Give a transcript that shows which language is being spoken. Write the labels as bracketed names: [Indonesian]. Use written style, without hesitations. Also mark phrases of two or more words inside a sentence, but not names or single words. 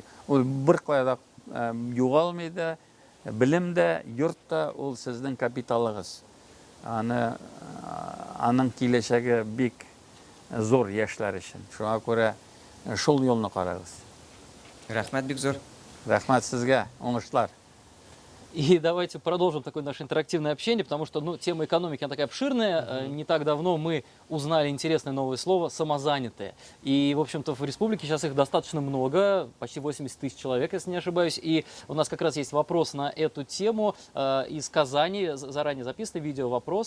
[Tatar] Ул бер кайда югалмый да, белем дә, йорт та ул сезнең капиталыгыз. Аның киләчәге бик зор яшьләр өчен. Шуңа күрә шул юлны карагыз. Рәхмәт бик зур. Рәхмәт сезгә, уңышлар. [Russian] И давайте продолжим такое наше интерактивное общение, потому что тема экономики она такая обширная. Не так давно мы узнали интересное новое слово «самозанятые». И, в общем-то, в республике сейчас их достаточно много, почти 80 тысяч человек, если не ошибаюсь. И у нас как раз есть вопрос на эту тему из Казани, заранее записанный видео-вопрос.